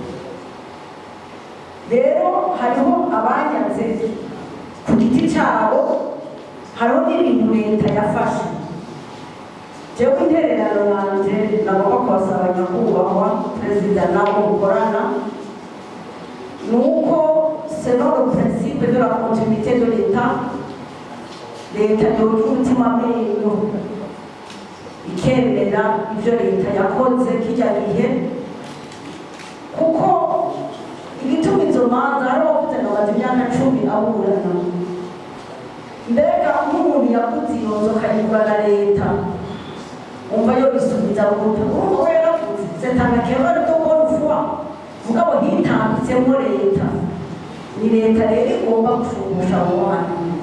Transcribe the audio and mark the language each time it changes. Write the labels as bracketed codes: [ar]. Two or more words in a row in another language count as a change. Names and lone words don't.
[rn] Rero hariho abanyaze ku giti cyabo, hariho n'ibintu leta yafashe. Jewe intererano yanje nagomba kubasaba nyakubahwa perezida nabo mukorana, nuko [fr] selon le principe de la continuité de l'État, [rn] leta yogira umutima menyo ikemera ibyo leta yakoze kijya gihe, kuko igituma izo manza hariho bavuze ngo bazi imyaka 10 aburana. Mbega nk'umuntu yaguze iyo nzoka yigura na leta, umva yo bisubiza umuntu urumva we yaravuze setangakeba rito [fr] bonne foi, [rn] mugabo hitambitsemo leta. Ni leta rero igomba gushumbusha abo bana.